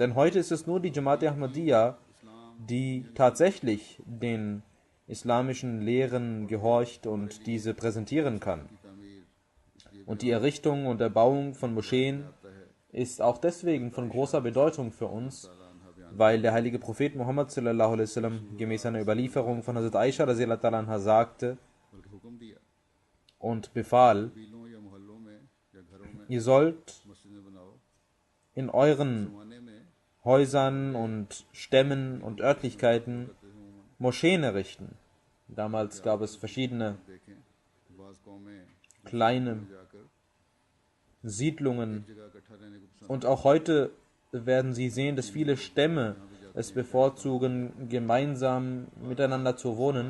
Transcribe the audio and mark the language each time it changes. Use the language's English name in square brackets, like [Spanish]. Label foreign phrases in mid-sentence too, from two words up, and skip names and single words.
[German] Denn heute ist es nur die Jamaat Ahmadiyya, die tatsächlich den islamischen Lehren gehorcht und diese präsentieren kann. Und die Errichtung und Erbauung von Moscheen ist auch deswegen von großer Bedeutung für uns, weil der heilige Prophet Muhammad [Arabic] صلى الله عليه وسلم [German] gemäß einer Überlieferung von Hazrat Aisha [Arabic] رضي الله تعالى عنها [German] sagte und befahl, ihr sollt in euren Häusern und Stämmen und Örtlichkeiten Moscheen errichten. Damals gab es verschiedene kleine Siedlungen und auch heute werden Sie sehen, dass viele Stämme es bevorzugen, gemeinsam miteinander zu wohnen.